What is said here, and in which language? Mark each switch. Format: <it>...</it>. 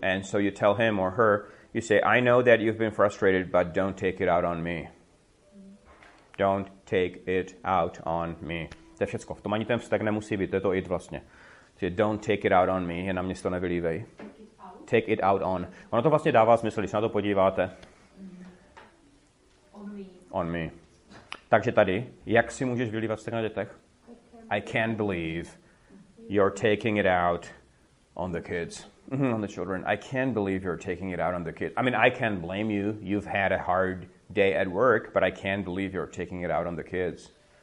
<en>And so you tell him or her, you say, I know that you've been frustrated, but don't take it out on me. Don't take it out on me.</en> <cs>To je všecko. V tom ani ten vztek nemusí být, to je to it vlastně. Že</cs> <en>don't take it out on me,</en> <cs>je na mě to nevylívej.</cs> <en>Take it out on.</en> <cs>Ono to vlastně dává smysl, když se na to podíváte.</cs> <en>On me.</en> <cs>Takže tady, jak si můžeš vylívat vztek na dětech?</cs> <en>I can't believe you're taking it out on the kids. On the children. I can't believe you're taking it out on the kids. I mean, I can't blame you. You've had a hard day at work, but I can't believe you're taking it out on the kids.</en>